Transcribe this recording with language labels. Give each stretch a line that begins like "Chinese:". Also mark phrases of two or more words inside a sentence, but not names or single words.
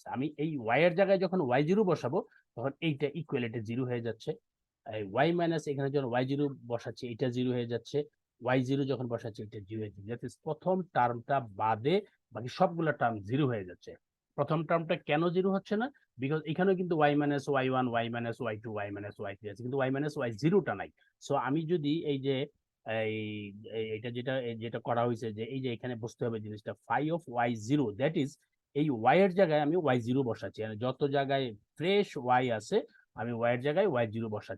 Bangla: আমি এই y এর জায়গায় যখন y0 বসাবো তখন এইটা ইকুয়াল, এটা 0 হয়ে যাচ্ছে। y মাইনাস এখানে যখন y0 বসাচ্ছি এটা 0 হয়ে যাচ্ছে, y0 যখন বসাচ্ছি এটা 0 হয়ে যাচ্ছে। প্রথম টার্মটা বাদে বাকি সবগুলো টার্ম 0 হয়ে যাচ্ছে। প্রথম টার্মটা কেন 0 হচ্ছে না? বিকজ এখানেও কিন্তু
English: y minus y1 y minus y2 y minus y3
Bangla: আছে, কিন্তু y মাইনাস y0টা নাই। সো আমি যদি এই যে এটা যেটা যেটা করা হয়েছে যে এই যে এখানে বুঝতে হবে জিনিসটা,
English: phi of y0 that is
Bangla: এই y এর জায়গায় আমি y0 বসাচ্ছি, মানে যত জায়গায় ফ্রেশ y আছে আমি y এর জায়গায় y0 বসাচ্ছি।